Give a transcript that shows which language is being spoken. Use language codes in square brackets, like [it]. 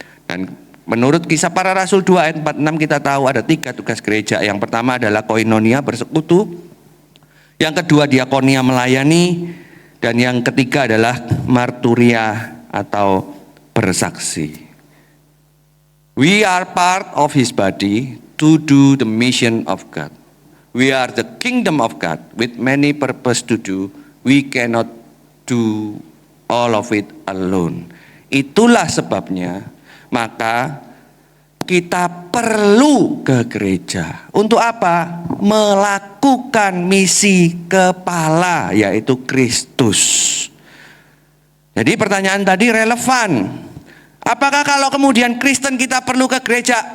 [id] Dan menurut Kisah Para Rasul 2 ayat 46 kita tahu ada 3 tugas gereja. Yang pertama adalah koinonia, bersekutu. Yang kedua diakonia, melayani. Dan yang ketiga adalah marturia atau bersaksi. [en] We are part of His body to do the mission of God. We are the kingdom of God with many purpose to do. We cannot do all of it alone. [id] Itulah sebabnya maka kita perlu ke gereja. Untuk apa? Melakukan misi kepala, yaitu Kristus. Jadi pertanyaan tadi relevan. Apakah kalau kemudian Kristen kita perlu ke gereja?